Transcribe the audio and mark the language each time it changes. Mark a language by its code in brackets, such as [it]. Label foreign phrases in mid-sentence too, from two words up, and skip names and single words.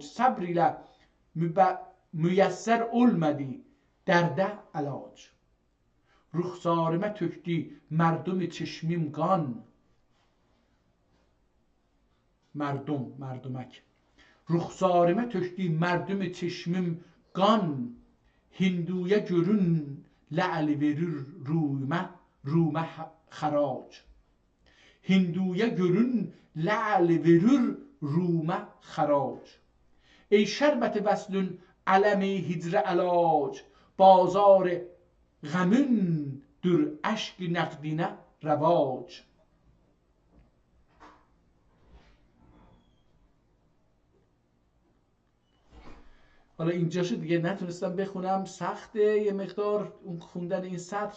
[az] صبریله müyəssər olmadı dərdə əlac. Ruxsarımə tökdü mərdum çeşmim qan. Mərdum, mərdumək. Ruxsarımə tökdü mərdum çeşmim qan. Hinduya görün la'li verir rumə xarac. Hinduya görün la'li verir rumə xarac. ای شربت وصلون علم هجر علاج. بازار غمون در اشک نقدینه رواج. [fa] حالا اینجاشو دیگه نتونستم بخونم، سخته یه مقدار اون خوندن این سطر.